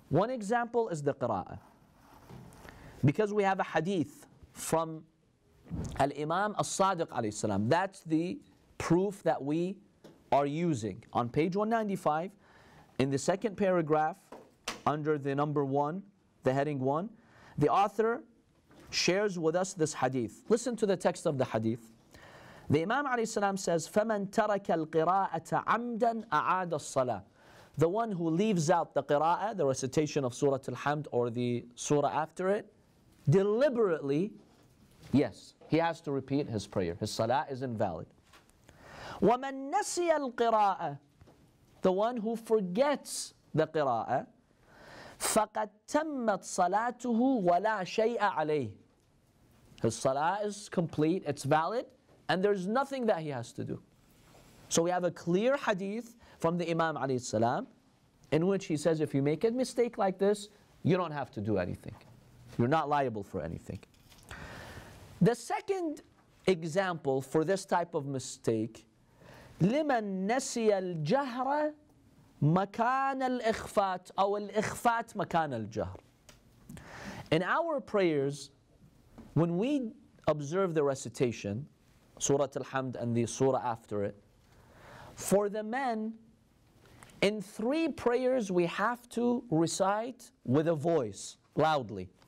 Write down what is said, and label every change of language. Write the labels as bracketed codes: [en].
[en] One example is the qira'ah. Because we have a hadith from Al-Imam As-Sadiq alayhi salam. That's the proof that we are using. On page 195, in the second paragraph, under the number 1, the heading 1, the author shares with us this hadith. Listen to the text of the hadith. The Imam ﷺ says, [ar] فَمَنْ تَرَكَ الْقِرَاءَةَ عَمْدًا أَعَادَ الصَّلَاةِ. [en] The one who leaves out the qira'ah, the recitation of Surah Al-Hamd or the surah after it, deliberately, yes, he has to repeat his prayer. His salah is invalid. [ar] وَمَنْ نَسِيَ الْقِرَاءَةَ. [en] The one who forgets the qira'ah, [ar] فَقَدْ تَمَّتْ صَلَاتُهُ وَلَا شَيْءَ عَلَيْهِ. [en] His salah is complete, it's valid, and there's nothing that he has to do. So we have a clear hadith from the Imam alayhi salam in which he says if you make a mistake like this, you don't have to do anything. You're not liable for anything. The second example for this type of mistake. [ar] لمن نسي الجهر مكان الإخفات أو الإخفات مكان الجهر. [en] In our prayers, when we observe the recitation, Surah Al-Hamd and the surah after it, for the men, in 3 prayers we have to recite with a voice, loudly.